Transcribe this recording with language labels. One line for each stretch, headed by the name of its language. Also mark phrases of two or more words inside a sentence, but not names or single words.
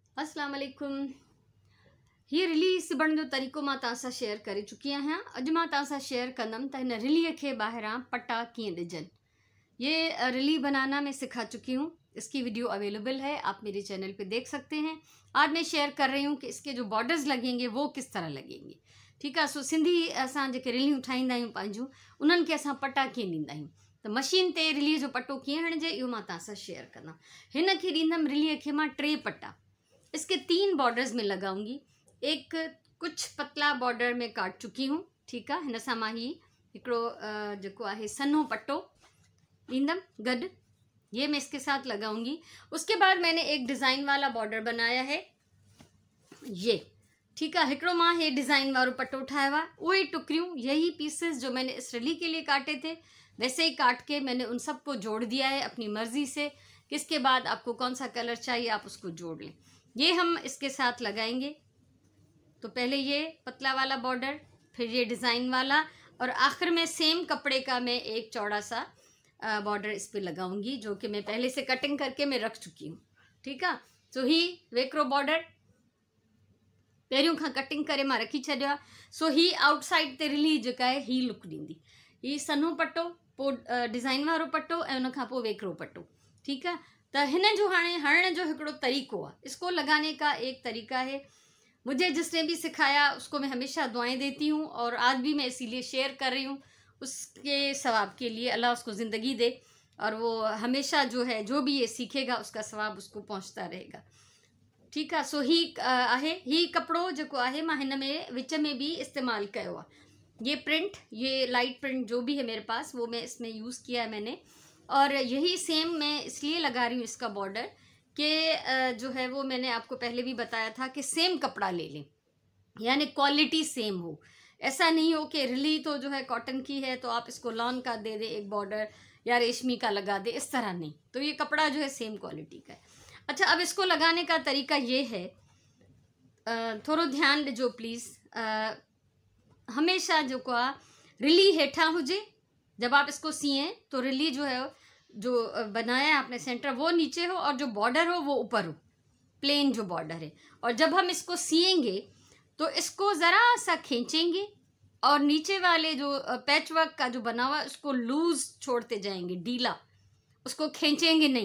Arabic: السلام عليكم.
Sindhi: हीअ रिली सिबण जो तरीक़ो मां तव्हां सां शेयर करे चुकी आहियां। अॼु मां तव्हां सां शेयर कंदमि त हिन रिलीअ खे ॿाहिरां पट्टा कीअं ॾिजनि।
Hindi: ये रिली बनाना मैं सिखा चुकी हूँ, इसकी
English: video available
Hindi: है, आप मेरे चैनल पे देख सकते हैं। आज मैं शेयर कर रही हूँ कि इसके जो बॉर्डर्स लगेंगे वो किस तरह लगेंगे। ठीक है।
Sindhi: सो सिंधी असां जेके रिलियूं ठाहींदा आहियूं पंहिंजूं, उन्हनि खे असां पट्टा कीअं ॾींदा आहियूं, त मशीन ते रिलीअ जो पट्टो कीअं हणिजे इहो मां तव्हां सां शेयर कंदमि। हिन खे ॾींदमि रिलीअ खे मां 3 पट्टा।
Hindi: इसके 3 बॉर्डर्स में लगाऊंगी। एक कुछ पतला बॉर्डर में काट चुकी हूँ। ठीक है।
Sindhi: हिन सां मां ही हिकिड़ो जेको आहे सन्हो पट्टो ॾींदमि गॾु,
Hindi: ये मैं इसके साथ लगाऊंगी। उसके बाद मैंने एक डिज़ाइन वाला बॉर्डर बनाया है ये। ठीक है।
Sindhi: हिकिड़ो मां हे डिज़ाइन वारो पट्टो ठाहियो आहे, उहे टुकड़ियों
Hindi: यही पीसेस जो मैंने इस रिली के लिए काटे थे वैसे ही काट के मैंने उन सबको जोड़ दिया है अपनी मर्जी से। किसके बाद आपको कौन सा कलर चाहिए आप उसको जोड़ लें। ये हम इसके साथ लगाएंगे। तो पहले ये पतला वाला बॉर्डर, फिर ये डिज़ाइन वाला, और आखिर में सेम कपड़े का मैं एक चौड़ा सा बॉर्डर इस पे लगाऊंगी जो कि मैं पहले से कटिंग करके मैं रख चुकी हूँ। ठीक है।
Sindhi: सो ही वेकरो बॉर्डर पहिरियों खां कटिंग करे मां रखी छॾियो आहे। सो ही आउटसाइड ते रिली जेका आहे ही लुक ॾींदी। ही सन्हो पट्टो, पोइ डिज़ाइन वारो पट्टो ऐं उन खां पोइ वेकरो पट्टो।
Hindi: ठीक है।
Sindhi: तो हिन जो हाणे हणण जो हिकिड़ो तरीक़ो आहे।
Hindi: इसको लगाने का एक तरीका है, मुझे जिसने भी सिखाया उसको मैं हमेशा दुआएं देती हूँ और आज भी मैं इसीलिए शेयर कर रही हूँ, उसके सवाब के लिए। अल्लाह उसको ज़िंदगी दे और वो हमेशा जो है जो भी ये सीखेगा उसका सवाब उसको पहुँचता रहेगा। ठीक है।
Sindhi: सो ही आहे ही कपिड़ो जेको आहे मां हिन में विच में भी इस्तेमालु कयो आहे।
Hindi: ये प्रिंट, ये
English: light print
Hindi: जो भी है मेरे पास वो मैं इसमें यूज़ किया है मैंने, और यही सेम मैं इसलिए लगा रही हूँ इसका बॉर्डर कि जो है वो मैंने आपको पहले भी बताया था कि सेम कपड़ा ले लें, यानी
English: quality same
Hindi: हो। ऐसा नहीं हो कि रिली तो जो है कॉटन की है तो आप इसको लॉन का दे दे एक बॉर्डर या रेशमी का लगा दे, इस तरह नहीं। तो ये कपड़ा जो है
English: same quality
Hindi: का है। अच्छा, अब इसको लगाने का तरीका ये है,
Sindhi: थोड़ो ध्यान ॾिजो
Hindi: प्लीज़।
Sindhi: हमेशा जो को रिली हेठा हुजे,
Hindi: जब आप इसको सिएं तो रिली जो है जो बनाया है आपने सेंटर वो नीचे हो और जो बॉर्डर हो वो ऊपर हो, प्लेन जो बॉर्डर है। और जब हम इसको सिएंगे तो इसको ज़रा सा खींचेंगे और नीचे वाले जो
English: patch work
Hindi: का जो बना हुआ उसको लूज छोड़ते जाएंगे, ढीला, उसको खींचेंगे नहीं।